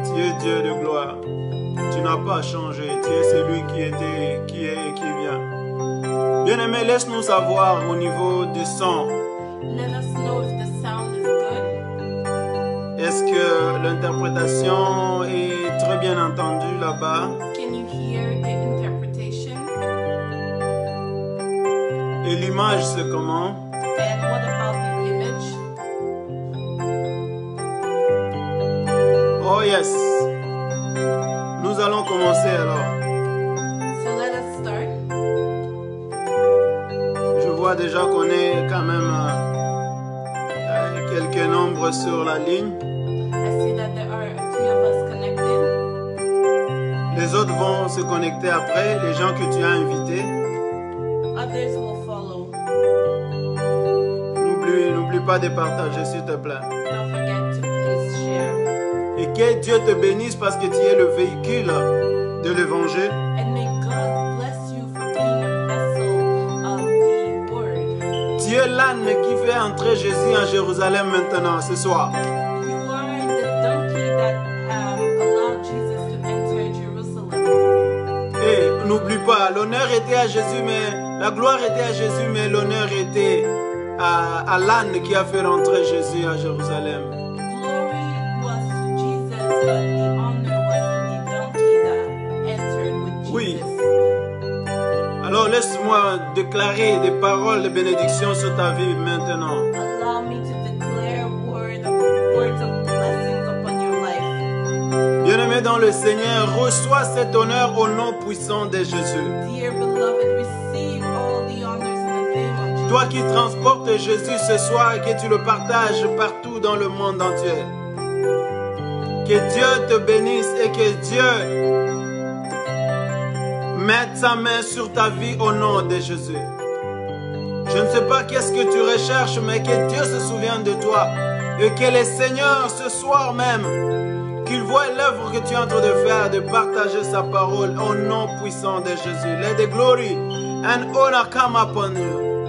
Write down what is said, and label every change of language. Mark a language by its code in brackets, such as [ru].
[fr] Tu es Dieu de gloire. Tu n'as pas changé. Tu es celui qui était, qui est et qui vient. Bien-aimé, laisse-nous savoir au niveau du son. [en] Let us know if the sound is good. [fr] Est-ce que l'interprétation est très bien entendue là-bas? [en] Can you hear the interpretation? [fr] Et l'image, c'est comment? [en] And what about the image? Oh yes. [fr] Nous allons commencer alors. [en] So let us start. [fr] Je vois déjà qu'on est quand même quelques nombres sur la ligne. [en] I see that there are a few of us connected. [fr] Les autres vont se connecter après, les gens que tu as invités. [en] Others will follow. [fr] N'oublie pas de partager, s'il te plaît. [en] Don't forget to please share. [fr] Et que Dieu te bénisse parce que tu es le véhicule de l'évangile. [en] And may God bless you for being a vessel of the word. [fr] Tu es l'âne qui fait entrer Jésus en Jérusalem maintenant, ce soir. [en] You are the donkey that allowed Jesus to enter Jerusalem. [fr] Et n'oublie pas, l'honneur était à Jésus, mais la gloire était à Jésus, mais l'honneur était à l'âne qui a fait rentrer Jésus à Jérusalem. [en] Glory was to Jesus, but the honor was to the donkey that entered with Jesus. [fr] Oui. Alors laisse-moi déclarer des paroles de bénédiction sur ta vie maintenant. [en] Allow me to declare words of blessings upon your life. [fr] Bien-aimé dans le Seigneur, reçois cet honneur au nom puissant de Jésus. [en] Dear beloved, receive all the honors in the name of Jesus. [fr] Toi qui transportes Jésus ce soir et que tu le partages partout dans le monde entier. Que Dieu te bénisse et que Dieu mette sa main sur ta vie au nom de Jésus. Je ne sais pas qu'est-ce que tu recherches, mais que Dieu se souvienne de toi. Et que le Seigneur ce soir même Qu'il voit l'œuvre que tu es en train de faire, de partager sa parole au nom puissant de Jésus. [en] Let the glory and honor come upon you.